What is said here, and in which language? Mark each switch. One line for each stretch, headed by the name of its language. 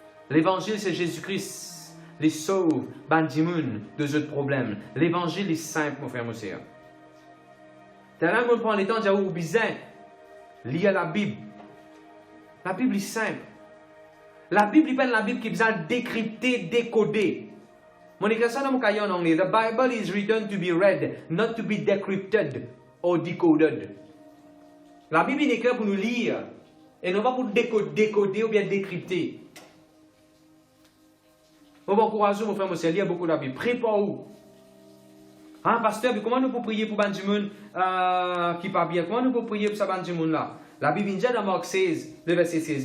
French: L'évangile, c'est Jésus-Christ. Les sauve, bandimoun, de ce problème. L'évangile est simple, mon frère, mon sœur. Là, on prend le temps de dire, ou bizarre, lié à la Bible. La Bible est simple. La Bible n'est pas la Bible qui est besoin de décrypter, décoder. Mon écrit ça dans mon cahier en anglais.
English: The Bible is written to be read, not to be decrypted or decoded.
French: La Bible est écrite pour nous lire, et non pas pour décoder ou bien décrypter. On va encourager mon frère, mon sœur, lire beaucoup la Bible. Prépare-vous. Hein, pasteur, comment nous pouvons prier pour Benjamin qui ne pas bien? Comment nous pouvons prier pour ce Benjamin là? La Bible dit dans Marc 16, le verset 16.